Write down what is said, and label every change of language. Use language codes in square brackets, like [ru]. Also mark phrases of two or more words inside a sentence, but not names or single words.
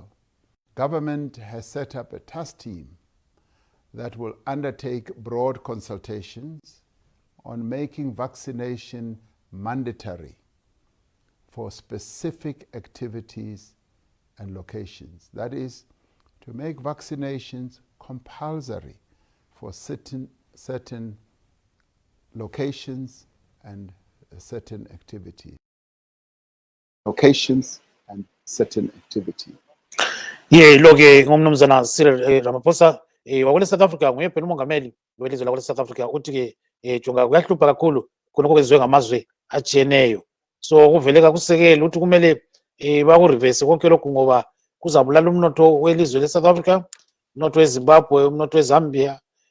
[en] Government has set up a task team that will undertake broad consultations on making vaccination mandatory for specific activities and locations. That is, to make vaccinations compulsory for certain locations and certain activities. Locations and certain activities. [nd] Lo-ke ngumnumzana Cyril Ramaphosa wakule South Africa nguye phela umongameli welizwe lakule South Africa uthi ke jonga kuyahlupha kakhulu khona okwenziwe ngamazwe ajiyeneyo, so kuveleka kusekela ukuthi kumele bakureverse konke lokhu ngoba kuzabulala umnotho welizwe le South Africa, umnotho weZimbabwe, umnotho weZambia,